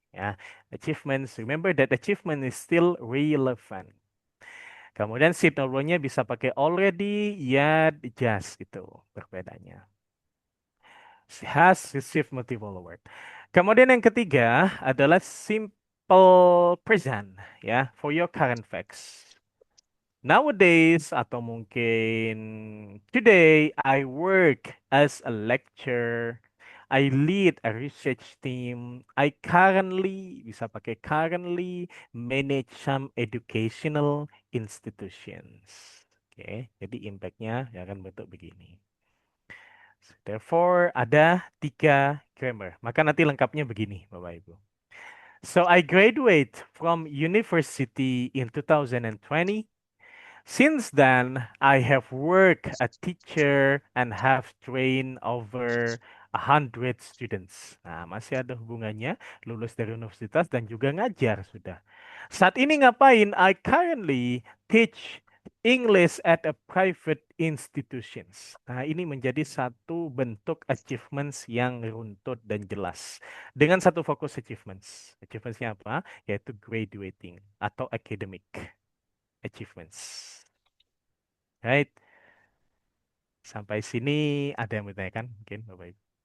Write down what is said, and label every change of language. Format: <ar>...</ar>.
<id>Ya, achievements.</id> <en>Remember that achievement is still relevant.</en> <id>Kemudian signal-nya bisa pakai</id> <en>already, yet, just</en> <id>gitu perbedaannya.</id> <en>Has received multiple award.</en> <id>Kemudian yang ketiga adalah simple present ya</id> <en>for your current facts. Nowadays atau mungkin today I work as a lecturer. I lead a research team. I currently</en> <id>bisa pakai</id> <en>currently manage some educational institutions.</en> <id>Oke, jadi impact-nya akan bentuk begini. Therefore, ada 3 grammar. Maka nanti lengkapnya begini, Bapak Ibu.</id> <en>So, I graduate from university in 2020. Since then, I have worked a teacher and have trained over 100 students.</en> <id>Nah, masih ada hubungannya, lulus dari universitas dan juga ngajar sudah. Saat ini ngapain?</id> <en>I currently teach English at a private institutions.</en> <id>Nah, ini menjadi satu bentuk achievements yang runtut dan jelas. Dengan satu fokus achievements. Achievementsnya apa? Yaitu graduating atau academic achievements. Right. Sampai sini ada yang bertanyakan? Mungkin Bapak Ibu.</id>